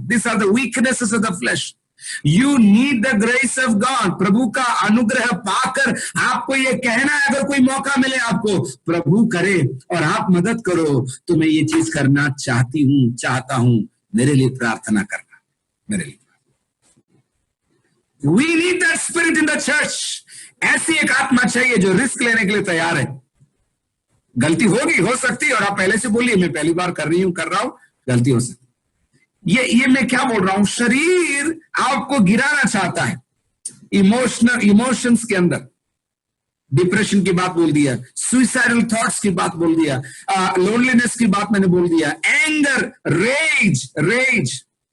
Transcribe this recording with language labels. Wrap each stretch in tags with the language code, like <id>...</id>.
<en>This are the weaknesses of the flesh. You need the grace of God.</en> <hi>प्रभु का अनुग्रह पाकर आपको ये कहना है, अगर कोई मौका मिले आपको, प्रभु करे और आप मदद करो, तो मैं ये चीज करना चाहता हूं, मेरे लिए प्रार्थना करना, मेरे लिए।</hi> <en>We need that spirit in the church.</en> <hi>ऐसी एक आत्मा चाहिए जो रिस्क लेने के लिए तैयार है। गलती होगी, हो सकती है, और आप पहले से बोलिए मैं पहली बार कर रहा हूं, गलती हो सकती। ये मैं क्या बोल रहा हूं, शरीर आपको गिराना चाहता है। इमोशंस के अंदर डिप्रेशन की बात बोल दिया, सुइसाइडल थॉट्स की बात बोल दिया, लोनलीनेस की बात मैंने बोल दिया, एंगर, रेज।</hi>